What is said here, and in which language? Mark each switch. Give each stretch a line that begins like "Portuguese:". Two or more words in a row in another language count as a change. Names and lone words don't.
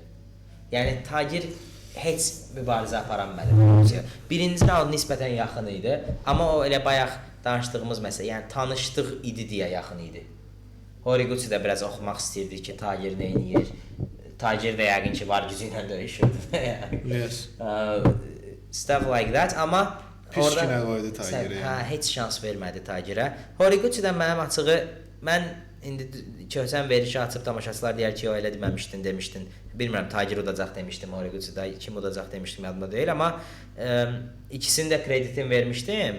Azerbaijani: Yəni Tagir heç mübarizə apara bilmədi. Birinci raund nisbətən yaxın idi, amma o elə bayaq danışdığımız məsələ, yəni tanışdıq idi deyə yaxın idi. Horiguchi də biraz oxumaq istəyirdi ki, Tagir nə edir. Tagir də yəqin ki, var gücü ilə döyüşürdü.
English: Yes. Stuff like that,
Azerbaijani: amma Pis günə qoydu Tagirə. Hə, heç şans vermədi Tagirə. Horiguchi-dən mənim açığı, mən indi köhsən verişi açıb tamaşaçılar deyər ki, o elə demişdin. Bilmirəm, Tagir udacaq demişdim, Horiguchi-də kim udacaq demişdim, yadımda deyil, amma ikisini də kreditini vermişdim.